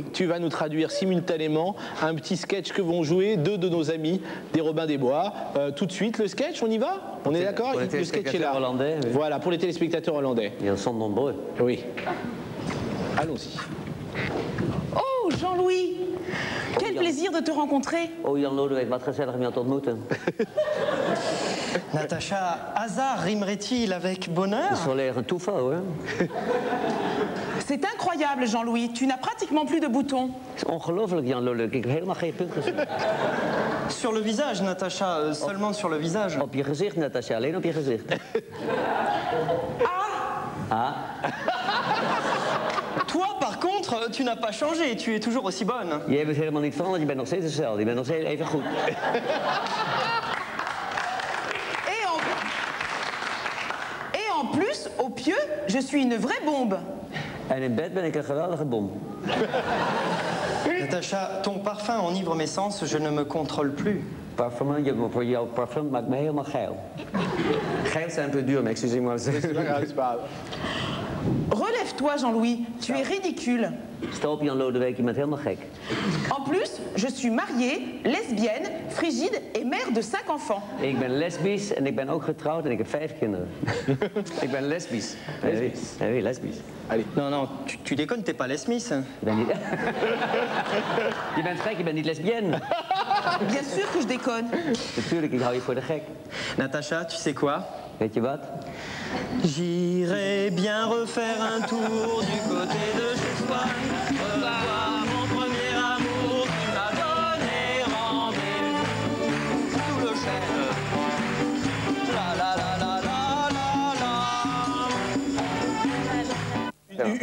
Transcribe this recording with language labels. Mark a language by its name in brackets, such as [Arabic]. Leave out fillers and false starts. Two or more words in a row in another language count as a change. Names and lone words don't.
[French] Tu vas nous traduire simultanément un petit sketch que vont jouer 2 de nos amis des Robins des Bois. Tout de suite, le sketch, on y va? On est d'accord? Pour les Le sketch est là. téléspectateurs hollandais, oui. Voilà, pour les téléspectateurs hollandais. Ils en sont nombreux. Oui. Allons-y. Oh, Jean-Louis, quel plaisir de te rencontrer. [Dutch] Oh, Jan Lodewijk, wat gezellig om jou te ontmoeten. [French] Natacha, hasard rimerait-il avec bonheur? [Dutch] Dat is wel erg een toeval, hoor. [French] C'est incroyable, Jean-Louis. Tu n'as pratiquement plus de boutons. [Dutch] Het is ongelooflijk, Jan Lodewijk. Ik heb helemaal geen punt gezien. [French] Sur le visage, Natacha, seulement sur le visage. [Dutch] Op je gezicht, Natasja, alleen op je gezicht. [French] Ah. Toi, par contre, tu n'as pas changé, tu es toujours aussi bonne. [Dutch] Jij bent helemaal niet veranderd, je bent nog steeds hetzelfde. Je bent nog steeds even goed. [French] Et en plus, au pieu, je suis une vraie bombe. [Dutch] En in bed ben ik een geweldige bom. [French] Natacha, ton parfum enivre mes sens, je ne me contrôle plus. [Dutch] Parfum, voor jouw parfum maakt me helemaal geil. [French] Geil, c'est un peu dur, mais excusez-moi. Relève-toi, Jean-Louis. Tu es ridicule. [Dutch] Sta op, Jan Lodewijk, je bent helemaal gek. [French] En plus, je suis mariée, lesbienne, frigide et mère de 5 enfants. [Dutch] Ik ben lesbisch en ik ben ook getrouwd en ik heb 5 kinderen. Ik ben lesbisch. Lesbisch. [French] Oui, lesbisch. Allez. Non, non, tu déconnes, t'es pas Les Smith. [Dutch] Je ben niet... Je bent gek, je bent niet lesbienne. [French] Bien sûr que je déconne. [Dutch] Natuurlijk, ik hou je voor de gek. [French] Natacha, tu sais quoi? [Dutch] Weet je wat? [French] J'irai bien refaire un tour du côté de chez toi. Revoir mon premier amour qui m'a donné rendez-vous sous le chêne. La la la la la la la.